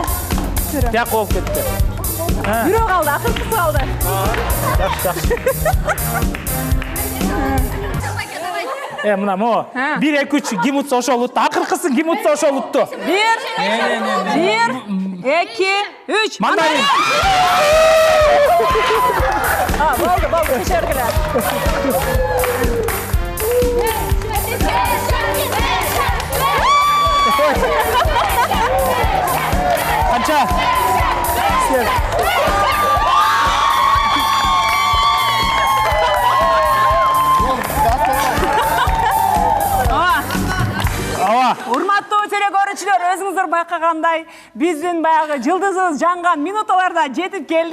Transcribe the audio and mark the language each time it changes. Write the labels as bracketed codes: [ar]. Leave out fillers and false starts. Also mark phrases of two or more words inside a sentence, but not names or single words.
[ky] Тияк болуп кетти. Бирөө калды, акыркысы калды. Жакшы. Мына мо. 1, 2, 3 ким утса ошол утту. Акыркысын ким утса ошол утту. 1, 2, 3. Mandarin. [kk] Болды, кешергіле. Қанша? [ky] Урматтуу телекөрүүчүлөр, өзүңүздөр байкагандай, биздин баягы жылдызыбыз жанган минуталарда жетип келди.